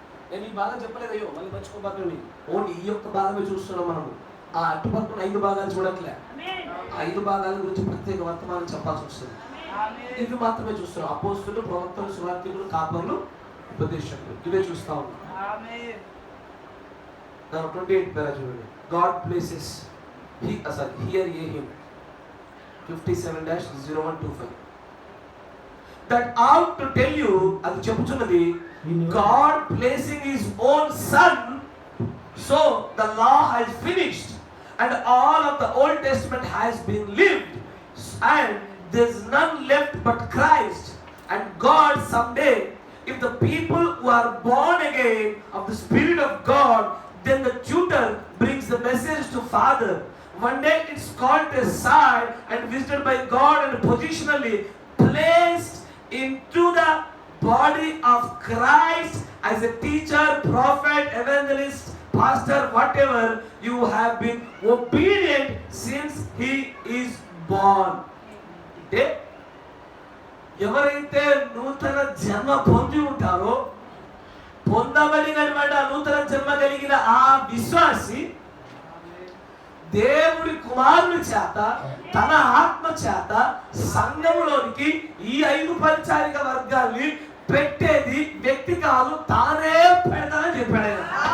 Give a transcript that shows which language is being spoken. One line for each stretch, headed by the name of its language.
Telugu: నేను ఈ భాగం చెప్పలేదయ్యో, మళ్ళీ మర్చిపోబాకండి. ఓన్లీ ఈ యొక్క భాగమే చూస్తున్నాం మనము. ఆ అటుపక్కన 5 భాగాలు చూడట్లే. 5 భాగాల గురించి ప్రత్యేక వర్తమానం చెప్పాల్సి వస్తుంది. ఇవి మాత్రమే చూస్తున్నాం. అపోస్తలులు, ప్రవక్తలు, సువార్థికులు, కాపరులు, ఉపదేశకులు, ఇవే చూస్తా ఉన్నాం. 28 పేరా చూడండి.
English: God places here a him 57-0125 that out to tell you,
Telugu: అది చెప్పుచున్నది,
English: God placing his own son, so the law has finished and all of the Old Testament has been lived and there's none left but Christ. And God someday, if the people who are born again of the Spirit of God, then the tutor brings the message to Father. One day it's called aside and visited by God and positionally placed into the body of Christ as a teacher, prophet, evangelist, pastor, whatever. You have been obedient since he is born.
Telugu: ఎవరైతే నూతన జన్మ పొంది ఉంటారో, పొందబడినటువంటి నూతన జన్మ కలిగిన ఆ విశ్వాసి దేవుడి కుమారుని చేత తన ఆత్మ చేత సంఘములోనికి ఈ 5 పరిచారిక వర్గాల్ని పెట్టేది వ్యక్తి కాదు, తానే పెడతానని చెప్పాడు.